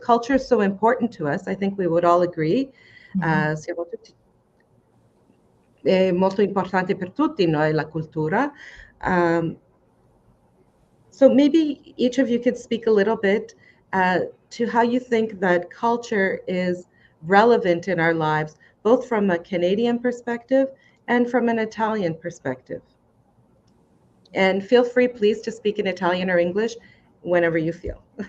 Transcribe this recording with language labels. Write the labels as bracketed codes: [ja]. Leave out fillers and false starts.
[en] Culture is so important to us. I think we would all agree. [it] È molto importante per tutti noi la cultura. [en] So maybe each of you could speak a little bit to how you think that culture is relevant in our lives, both from a Canadian perspective and from an Italian perspective. And feel free, please, to speak in Italian or English whenever you feel.